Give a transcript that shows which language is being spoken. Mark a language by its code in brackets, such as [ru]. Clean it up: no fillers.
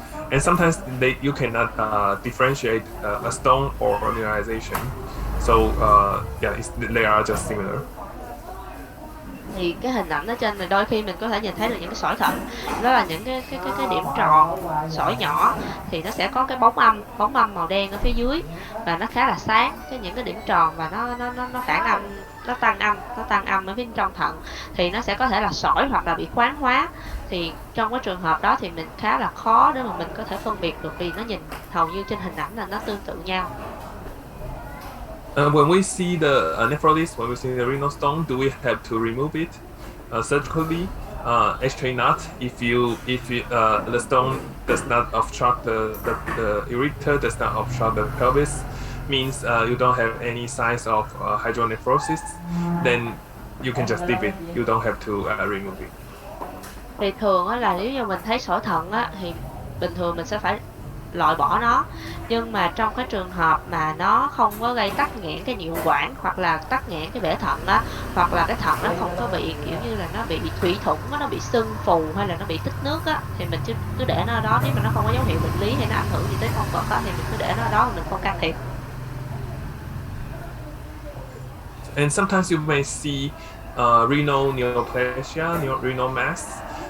[en] And sometimes you cannot differentiate a stone or a mineralization. So they are just similar. [vi] Thì cái hình ảnh ở trên này đôi khi mình có thể nhìn thấy được những cái sỏi thận, đó là những cái điểm tròn sỏi nhỏ, thì nó sẽ có cái bóng âm màu đen ở phía dưới, và nó khá là sáng, những cái điểm tròn, và nó phản âm, nó tăng âm ở phía trong thận, thì nó sẽ có thể là sỏi hoặc là bị khoáng hóa. Thì trong cái trường hợp đó thì mình khá là khó để mà mình có thể phân biệt được, vì nó nhìn hầu như trên hình ảnh là nó tương tự nhau. [en] When we see the nephrosis, when we see the renal stone, do we have to remove it surgically? Actually not. If the stone does not obstruct the ureter, does not obstruct the pelvis, means you don't have any signs of hydronephrosis, then you can just leave it. You don't have to remove it. [vi] Thì thường là nếu như mình thấy sỏi thận thì bình thường mình sẽ phải loại bỏ nó, nhưng mà trong cái trường hợp mà nó không có gây tắc nghẽn cái niệu quản, hoặc là tắc nghẽn cái bể thận hoặc là cái thận nó không có bị kiểu như là nó bị thủy thủng, nó bị sưng phù, hay là nó bị tích nước thì mình cứ để nó ở đó. Nếu mà nó không có dấu hiệu bệnh lý hay nó ảnh hưởng gì tới con vật thì mình cứ để nó ở đó, mình không can thiệp. [en] And sometimes you may see renal neoplasia, renal mass.